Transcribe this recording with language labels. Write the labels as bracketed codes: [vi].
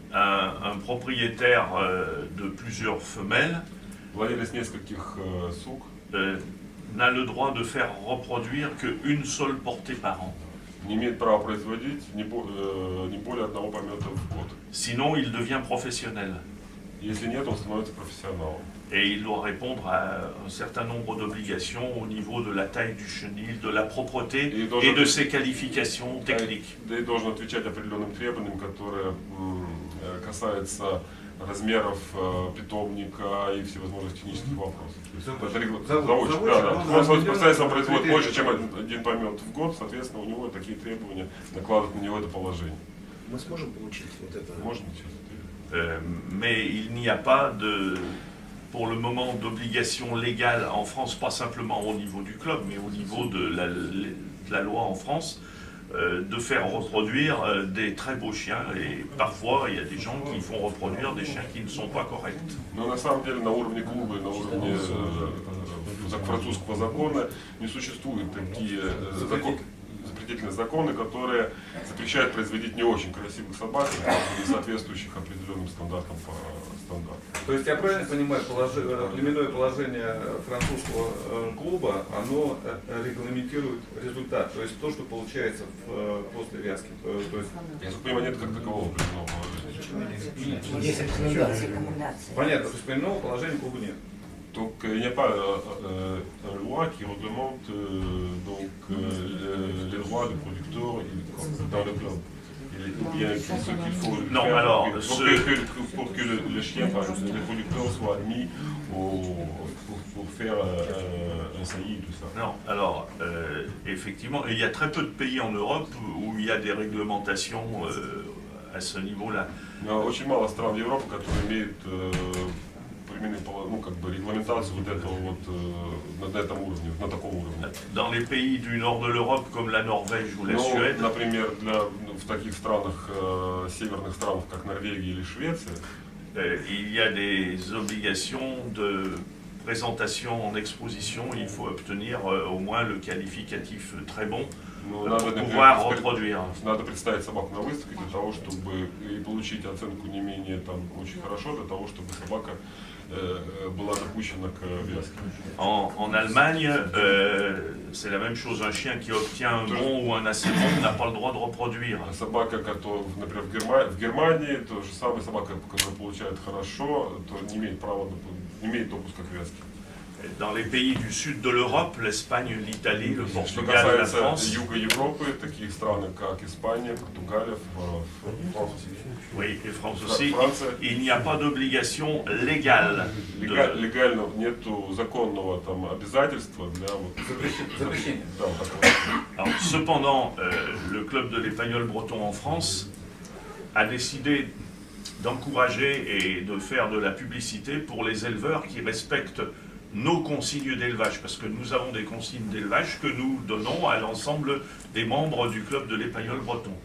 [fr] Un propriétaire de plusieurs femelles [ru] Владелец нескольких сук [fr] n'a le droit de faire reproduire qu'une seule portée par an. [ru] не имеет права производить не более одного помета в год. [fr] Sinon, il devient professionnel. [ru] Если нет, он становится профессионалом. [fr] Et il doit répondre à un certain nombre d'obligations au niveau de la taille du chenil, de la propreté et de ses qualifications techniques. [ru] Да и должен отвечать определенным требованиям, которые касаются размеров питомника и всевозможных технических вопросов. Он специально производит больше, чем один помет в год, соответственно, у него такие требования накладывают на него это положение. Мы сможем получить вот это? Можно сейчас? [fr] Mais il n'y a pas pour le moment d'obligation légale en France, pas simplement au niveau du club, mais au niveau de la loi en France, de faire reproduire des très beaux chiens. Et parfois, il y a des gens qui font reproduire des chiens qui ne sont pas corrects. [ru] Но на самом деле на уровне клуба, на уровне французского закона не существуют такие запретительные законы, которые запрещают производить не очень красивых собак, не соответствующих определенным стандартам по стандарту. То есть я правильно понимаю, племенное положение французского клуба, оно регламентирует результат, то есть то, что получается после вязки. То есть... Я так понимаю, нет как такового племенного положения. Есть рекомендации. Понятно, то есть племенного положения клуба нет. [fr] Donc il n'y a pas une loi qui réglemente les droits des producteurs dans le club. Il y a ce qu'il faut faire pour que le chien, les producteurs soient admis pour faire un saillie et tout ça. Non, alors effectivement, il y a très peu de pays en Europe où il y a des réglementations à ce niveau-là. [ru] Очень мало стран в Европе, которые имеют регламентацию вот этого вот на этом уровне, на таком уровне. [fr] Dans les pays du nord de l'Europe comme la Norvège ou la Suède, [ru] например, в таких странах, северных странах, как Норвегия или Швеция, [fr] il y a des obligations de présentation en exposition. Il faut obtenir au moins le qualificatif très bon pour pouvoir reproduire. [ru] Надо представить собаку на выставке для того, чтобы и получить оценку не менее там очень хорошо, для того, чтобы собака была допущена к вязке. [fr] En Allemagne, c'est la même chose. Un chien qui obtient un bon ou un assez bon n'a pas le droit de reproduire. [ru] Собака, которая, например, в Германии, то же самое собака, которая получает хорошо, то не имеет права, не имеет допуска к вязке. [fr] Dans les pays du sud de l'Europe, l'Espagne, l'Italie, le Portugal, la France. [ru] Юга Европы, такие страны, как Испания, Португалия, Франция. [fr] Oui, et France aussi. Il n'y a pas d'obligation légale. [ru] Легально нету законного там обязательства для запрещения. [fr] Alors, cependant, le club de l'Épagnol breton en France a décidé d'encourager et de faire de la publicité pour les éleveurs qui respectent nos consignes d'élevage, parce que nous avons des consignes d'élevage que nous donnons à l'ensemble des membres du club de l'Épagnol breton.